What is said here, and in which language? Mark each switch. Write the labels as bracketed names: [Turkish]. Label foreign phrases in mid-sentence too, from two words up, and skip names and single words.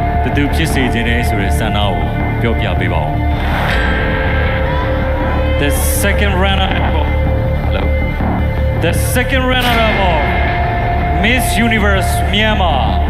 [Burmese] သူဖြစ်စေခြင်းနဲ့ဆိုတဲ့ဆန္ဒကိုပြောပြပေးပါဦး [English] The second runner hello The second runner up [Burmese] Miss Universe Myanmar